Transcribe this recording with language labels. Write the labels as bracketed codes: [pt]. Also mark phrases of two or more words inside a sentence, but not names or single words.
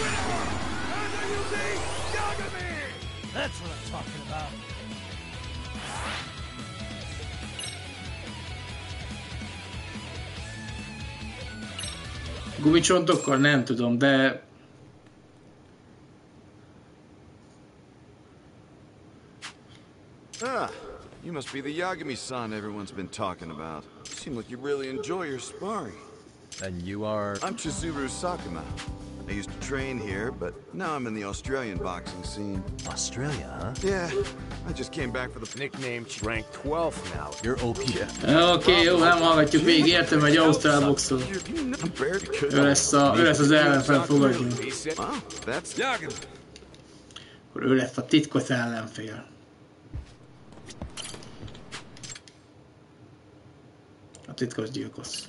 [hu] Gumicsontokkal? Nem tudom, de... [en] Ah, you must be the Yagami-san everyone's been talking about. You seem like you really enjoy your sparring. And you are... I'm Chizuru Sakuma. I used to train here, but now I'm in the Australian boxing scene. Australia, huh? Yeah, I just came back for the nickname rank 12 now. You're OP. [hu] Oké, jó, nem hallgatjuk végig, értem, hogy ausztrál boxol. Ő lesz az ellenfél, fogadjunk. Akkor ő lesz a titkos ellenfél. A titkos gyilkos.